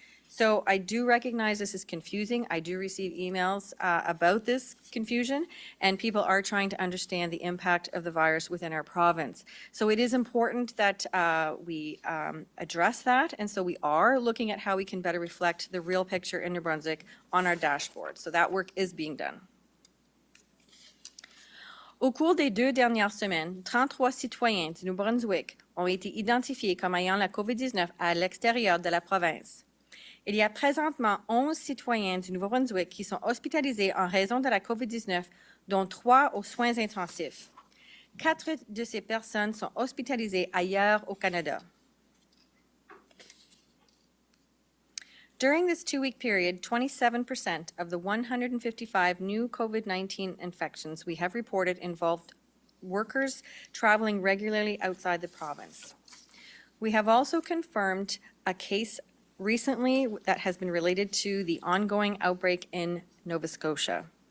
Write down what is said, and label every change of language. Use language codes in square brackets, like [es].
[en] So I do recognize this is confusing. I do receive emails about this confusion, and people are trying to understand the impact of the virus within our province. So it is important that we address that, and so we are looking at how we can better reflect the real picture in New Brunswick on our dashboard. So that work is being done. [fr] Au cours des 2 dernières semaines, 33 citoyens du Nouveau-Brunswick ont été identifiés comme ayant la COVID-19 à l'extérieur de la province. Il y a présentement 11 citoyens du Nouveau-Brunswick qui sont hospitalisés en raison de la COVID-19, dont 3 aux soins intensifs. 4 de ces personnes sont hospitalisées ailleurs au Canada. [en] During this 2-week period, 27% of the 155 new COVID-19 infections we have reported involved workers traveling regularly outside the province. We have also confirmed a case recently that has been related to the ongoing outbreak in Nova Scotia.